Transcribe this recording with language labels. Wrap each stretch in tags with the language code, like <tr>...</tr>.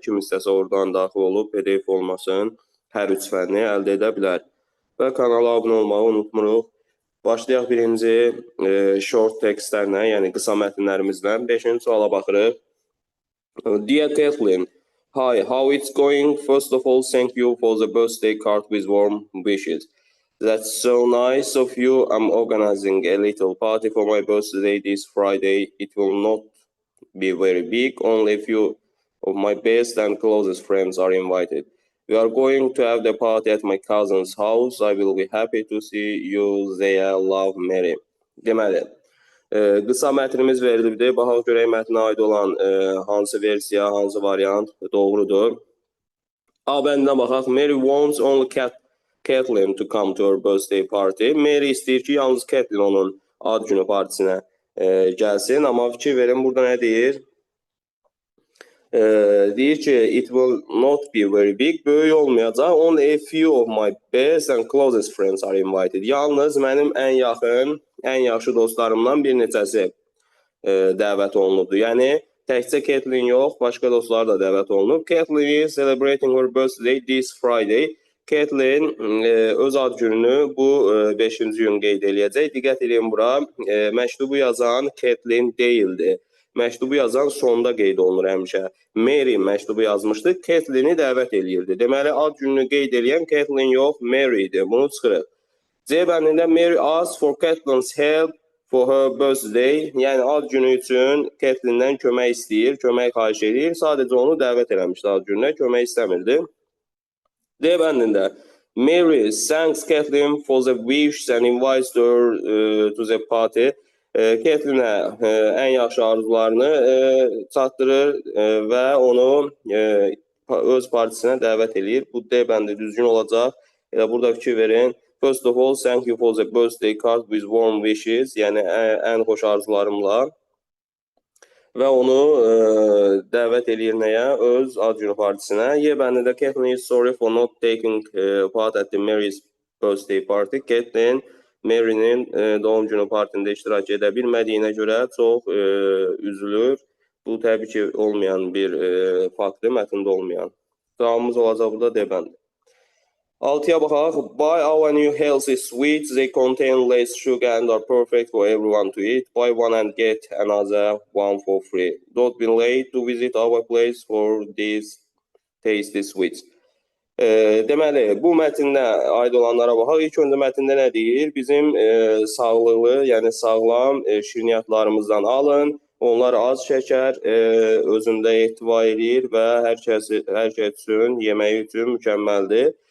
<az>Kim istəsə oradan daxil olub PDF formasının hər üç fənni əldə edə bilər. Və kanala abunə olmağı unutmuruq. Başlayaq birinci short tekstlərlə, yəni qısa mətnlərimizlə. 5-ci suala baxırıq.</az> <en>Dear Kathleen, hi, how it's going? First of all, thank you for the birthday card with warm wishes. That's so nice of you. I'm organizing a little party for my birthday this Friday. It will not be very big. Only a few of my best and closest friends are invited. We are going to have the party at my cousin's house. I will be happy to see you there. Love, Mary.</en> <az>Deməli, qısa mətnimiz verilibdir. Baxaq görək mətnə aid olan hansı versiya, hansı variant doğrudur. A bəndinə baxaq.</az> <en>Mary wants only Kathleen to come to her birthday party.</en> <az>Mary istəyir ki, yalnız Kathleen onun ad günü partisinə gəlsin. Amma fikir verin, burada nə deyir? Deyir ki,</az> <en>it will not be very big,</en> <az>böyük olmayacaq.</az> <en>Only a few of my best and closest friends are invited.</en> <az>Yalnız mənim ən yaxın, ən yaxşı dostlarımdan bir neçəsi dəvət olunubdur. Yəni, təkcə Kathleen yox, başqa dostlar da dəvət olunub.</az> <en>Kathleen is celebrating her birthday this Friday.</en> <az>Kathleen öz ad gününü bu 5-ci gün qeyd eləyəcək. Diqqət edin bura, məktubu yazan Kathleen deyildi. Məktubu yazan sonda qeyd olunur həmişə. Mary məktubu yazmışdı, Kathleen'i dəvət eləyirdi. Deməli, ad gününü qeyd eləyən Kathleen yox, Mary idi. Bunu çıxırıq. C bəndində</az> <en>Mary asked for Kathleen's help for her birthday.</en> <az>Yəni, ad günü üçün Kathleen'dən kömək istəyir, kömək xahiş edir. Sadəcə onu dəvət eləmişdi ad gününə, kömək istəmirdi. D bəndində</az> <en>Mary thanks Kathleen for the wish and invites her to the party.</en> <az>Kathleen'ə ən yaxşı arzularını çatdırır və onu öz partisinə dəvət edir. Bu D bəndi düzgün olacaq. Elə burada fikir verin.</az> <en>First of all, thank you for the birthday card with warm wishes.</en> <az>Yəni, ən xoş arzularımla. Və onu dəvət edir nəyə? Öz ad günü partisinə. Y bəndində</az> <en>Kathleen is sorry for not taking part at the Mary's birthday party.</en> <az>Kathleen Mary'nin doğum günü partində iştirak edə bilmədiyinə görə çox üzülür. Bu, təbii ki, olmayan bir faktdır, mətndə olmayan. Cavabımız olacaq burada D bəndi. 6-ya baxaq.</az> <en>Buy our new healthy sweets. They contain less sugar and are perfect for everyone to eat. Buy one and get another one for free. Don't be late to visit our place for these tasty sweets.</en> <az>Deməli, bu mətndə aid olanlara baxaq. İlk öncə mətndə nə deyir? Bizim sağlıqlı, yəni sağlam şirniyyatlarımızdan alın. Onlar az şəkər özündə ehtiva edir və hər kəs üçün, yeməyi üçün mükəmməldir.</az>